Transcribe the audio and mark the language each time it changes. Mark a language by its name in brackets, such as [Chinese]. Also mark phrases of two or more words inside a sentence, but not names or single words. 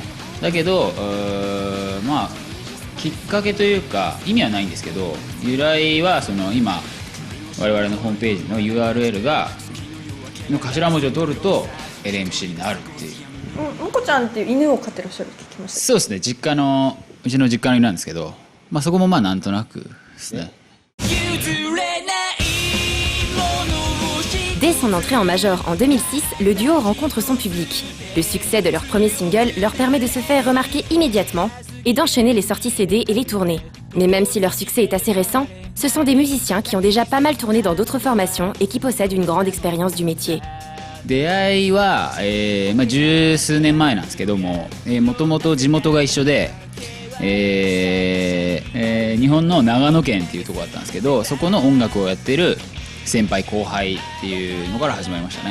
[Japanese] だけどきっかけというか意味はないんですけど、由来はその今我々のホームページの URL がの頭文字を取ると LMC になるっていう。もこちゃんっていう犬を飼ってらっしゃるって聞きました。そうですね、うちの実家の犬なんですけど、そこもなんとなくですね。 [French] Dès son entrée en major en 2006, le duo rencontre son public. Le succès de leur premier single leur permet de se faire remarquer immédiatement et d'enchaîner les sorties CD et les tournées. Mais même si leur succès est assez récent, ce sont des musiciens qui ont déjà pas mal tourné dans d'autres formations et qui possèdent une grande expérience du métier. [Japanese] 出会いは、十数年前なんですけども、もともと地元が一緒で、日本の長野県っていうところだったんですけど、そこの音楽をやってる先輩後輩っていうのから始まりましたね。